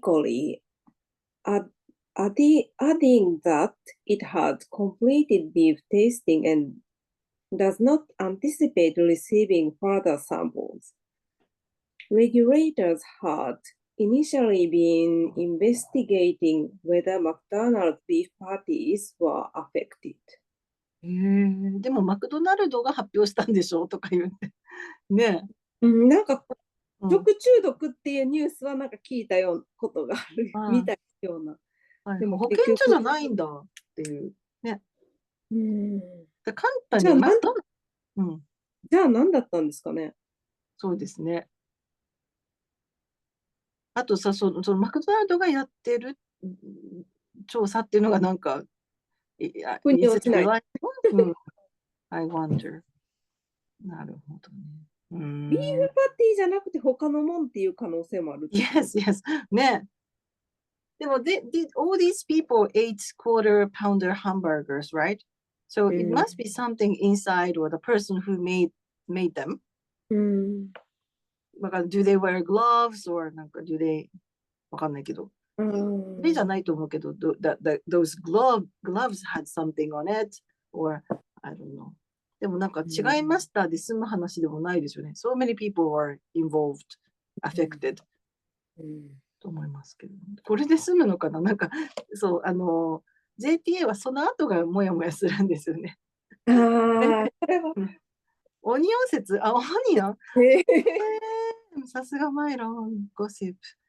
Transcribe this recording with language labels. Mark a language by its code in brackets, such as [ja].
[en] coli, adding that it had completed beef tasting and does not anticipate receiving further samples. Regulators had initially been investigating whether McDonald's beef patties were affected. [ja] でもマクドナルドが発表したんでしょとか言ってねなんかえ、食中毒っていうニュースはなんか聞いたようなことがあるみたいなような。はいでも保健所じゃないんだっていうね。で簡単にマクドじゃあ何だったんですかね。そうですね。あとさ、そのマクドナルドがやってる調査っていうのがなんか、腑に落ちない。 [en] I wonder. [ja] なるほどね。ビーフパティじゃなくて他のもんっていう可能性もある。 [en] Yes, yes. [ja] ね。でも、 [en] all these people ate quarter pounder hamburgers, right? So it must be something inside or the person who made them. [ja] だから、 [en] do they wear gloves or [ja] なんか [en] do they [ja] わかんないけど。それじゃないと思うけど、 [en] those gloves had something on it or I don't know. [ja] でもなんか違いましたで済む話でもないですよね。 [en] So many people were involved, affected. [ja] と思いますけど。これで済むのかななんか、そう、JTA はその後がもやもやするんですよね。ああ、これは。オニオン説オニオンさすがマイロン、ゴシップ。